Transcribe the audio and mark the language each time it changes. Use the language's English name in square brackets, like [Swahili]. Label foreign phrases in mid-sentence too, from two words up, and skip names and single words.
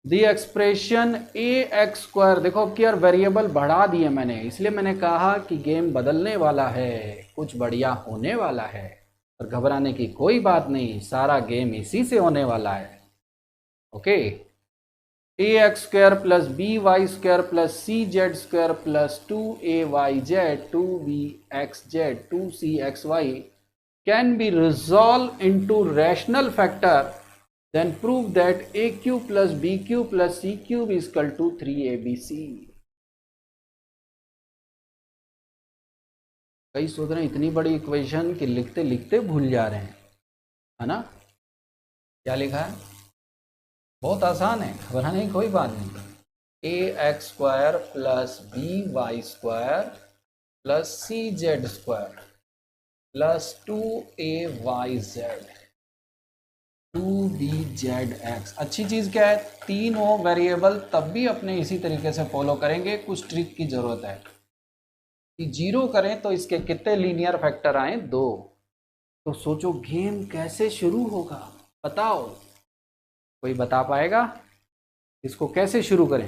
[English] the expression a x square, [Hindi] देखो अब यार वेरिएबल बढ़ा दिए मैंने, इसलिए मैंने कहा कि गेम बदलने वाला है, कुछ बढ़िया होने वाला है, और घबराने की कोई बात नहीं, सारा गेम इसी से होने वाला है। [English] ओके, a x square plus b y square plus c z square plus 2 a y z 2 b x z 2 c x y can be resolved into rational factor, then prove that a cube plus b cube plus c cube is equal to 3abc। [Hindi] कई सोच रहे हैं इतनी बड़ी इक्वेशन कि लिखते लिखते भूल जा रहे हैं, है ना। क्या लिखा है, बहुत आसान है, घबराने की कोई बात नहीं। [English] a x square plus b y square plus c z square plus 2 a y z 2 b z x। [Hindi] अच्छी चीज क्या है, तीन हो वेरिएबल तब भी अपने इसी तरीके से फॉलो करेंगे, कुछ ट्रिक की जरूरत है कि जीरो करें तो इसके कितने [English] linear factor [Hindi] आए, 2। तो सोचो गेम कैसे शुरू होगा, बताओ, कोई बता पाएगा इसको कैसे शुरू करें?